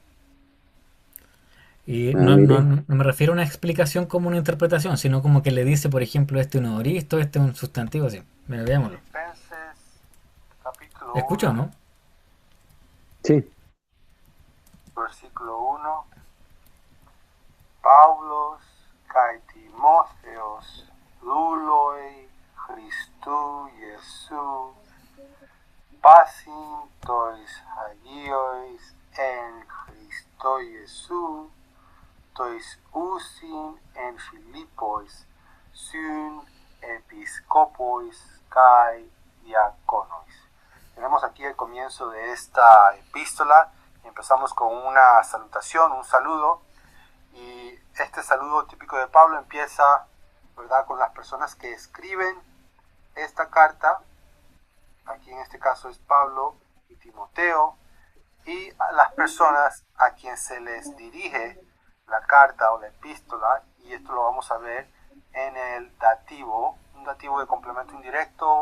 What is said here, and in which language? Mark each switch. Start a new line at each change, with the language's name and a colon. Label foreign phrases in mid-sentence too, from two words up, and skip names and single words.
Spanish: Y Ah, mire. no me refiero a una explicación como una interpretación, sino como que le dice, por ejemplo, este es un oristo, este es un sustantivo, así. Mira, veámoslo. Filipenses capítulo ¿Escucha o 1, no? Sí. versículo 1.
Greek: Παῦλος καὶ Τιμόθεος δοῦλοι Χριστοῦ Ἰησοῦ πᾶσιν τοῖς ἁγίοις ἐν Χριστῷ Ἰησοῦ τοῖς οὖσιν ἐν Φιλίπποις σὺν ἐπισκόποις καὶ διακόνοις.
Spanish: Tenemos aquí el comienzo de esta epístola. Empezamos con una salutación, un saludo, y este saludo típico de Pablo empieza, ¿verdad?, con las personas que escriben esta carta. Aquí en este caso es Pablo y Timoteo, y a las personas a quien se les dirige la carta o la epístola, y esto lo vamos a ver en el dativo, un dativo de complemento indirecto.